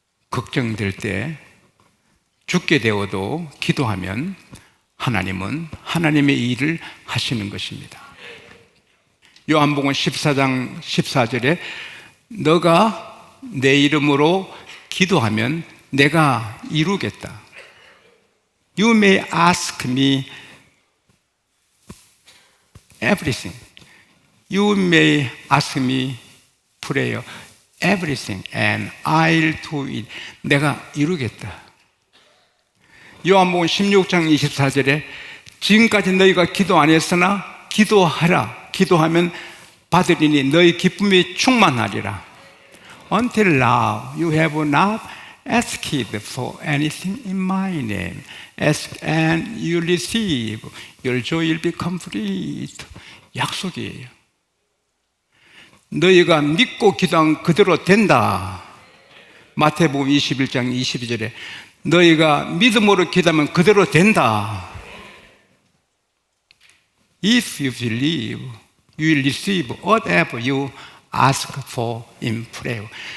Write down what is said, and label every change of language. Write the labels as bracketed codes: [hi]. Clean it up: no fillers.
[ko] 걱정될 때 죽게 되어도 기도하면 하나님은 하나님의 일을 하시는 것입니다. 요한복음 14장 14절에 너가 내 이름으로 기도하면 내가 이루겠다. [en] You may ask me everything. You may ask me prayer everything and I'll do it. [ko] 내가 이루겠다. 요한복음 16장 24절에 지금까지 너희가 기도 안 했으나 기도하라. 기도하면 받으리니 너희 기쁨이 충만하리라. [en] Until now you have not asked for anything in my name. Ask and you receive. Your joy will be complete. [ko] 약속이에요. 너희가 믿고 기도한 그대로 된다. 마태복음 21장 22절에 너희가 믿음으로 기도하면 그대로 된다. [en] If you believe, you will receive whatever you ask for in prayer.